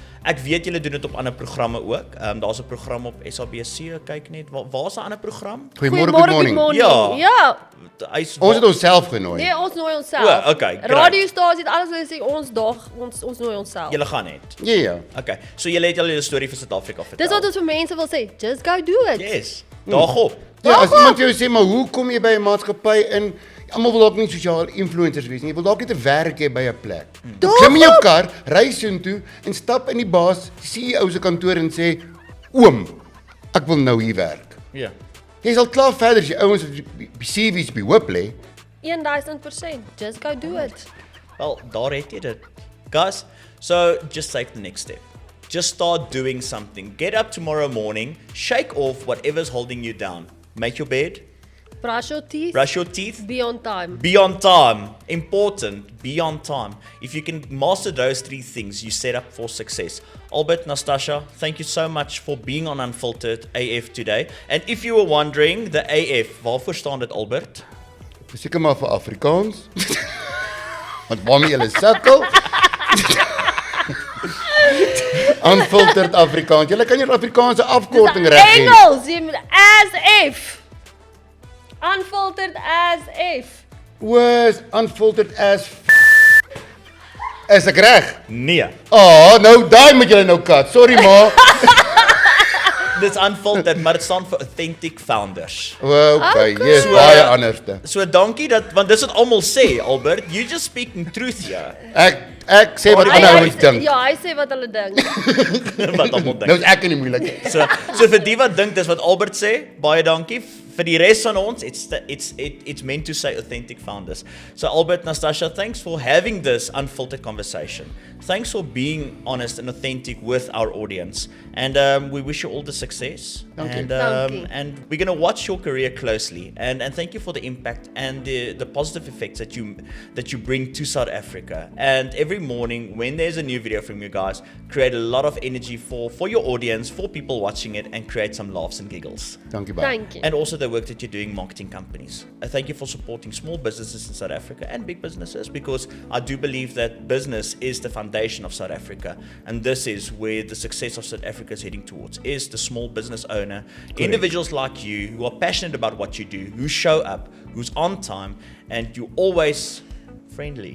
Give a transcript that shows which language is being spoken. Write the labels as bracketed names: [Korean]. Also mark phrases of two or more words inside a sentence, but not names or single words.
[Afrikaans] Ek weet julle doen dit op ander programme ook. Daar's 'n program op SABC, kyk net. Waar's 'n ander program? [English] Goeiemôre, good morning. [Afrikaans] Ja. Ja. Ons het onsself genooi. Nee, ons nooi onsself. [English] O, okay, great. [Afrikaans] Radiostasie het alles wat sê ons dag, ons nooi onsself. Julle gaan net. Ja. Okay. So julle het al julle storie vir Suid-Afrika vertel. Dis wat ons vir mense wil sê, [English] just go do it. Yes. [Afrikaans] Daarop. Ja, as iemand jou sê, maar hoe kom jy by 'n maatskappy in? Almal wil dalk nie sosiaal influencers wees nie. Jy wil dalk net 'n werk hê by 'n plek. Klim in jou kar, ry soontoe en stap in die baas CEO se kantoor en sê, "Oom, ek wil nou hier werk." Ja. Jy sal klaar verder as jy ouens op die CV's by hoop lê. 1000%. [English] Just go do it. [Afrikaans] Wel, daar het jy dit. [English] Guys, so just take the next step. Just start doing something. Get up tomorrow morning, shake off whatever's holding you down. Make your bed, Brush your teeth. brush your teeth, Be on time. be on time. Important, be on time. If you can master those 3 things, you set up for success. Albert, Nastasha, thank you so much for being on Unfiltered AF today. And if you were wondering, the AF, [Afrikaans] waarvoor staan dit, [English] Albert? [Afrikaans] Seker maar vir Afrikaans. Want waarmee julle sukkel. Unfiltered Afrikaans. Julle kan hier Afrikaanse afkorting reg hê. Engels, jy moet [English] as if. Unfiltered as if. [Afrikaans] Was unfiltered as Is ek reg? Nee. Nou daai moet julle nou kat. Sorry ma. Dis unfiltered, maar dit staan vir [English] authentic founders. [Afrikaans] Okay, Okay. yes, baie anderste. So dankie dat, want dis wat almal sê, Albert, [English] you just speaking truth here. [Afrikaans] Ek sê wat ander ouens dink. Ja, hy sê wat hulle dink. Wat almal dink. Nou is ek in die moeilikheid. So vir die wat dink dis wat Albert sê, baie dankie. Vir die res van ons, [English] it's meant to say authentic founders. So Albert, Nastasha, thanks for having this unfiltered conversation. Thanks for being honest and authentic with our audience. And we wish you all the success. Thank you. And we're going to watch your career closely. And thank you for the impact and the positive effects that you bring to South Africa. And every morning when there's a new video from you guys, create a lot of energy for your audience, for people watching it, and create some laughs and giggles. [Afrikaans] Dankie baie. [English] Thank you. And also the work that you're doing marketing companies. Thank you for supporting small businesses in South Africa and big businesses, because I do believe that business is the foundation of South Africa, and this is where the success of South Africa is heading towards, is the small business owner. Correct. Individuals like you who are passionate about what you do, who show up, who's on time, and you're always friendly.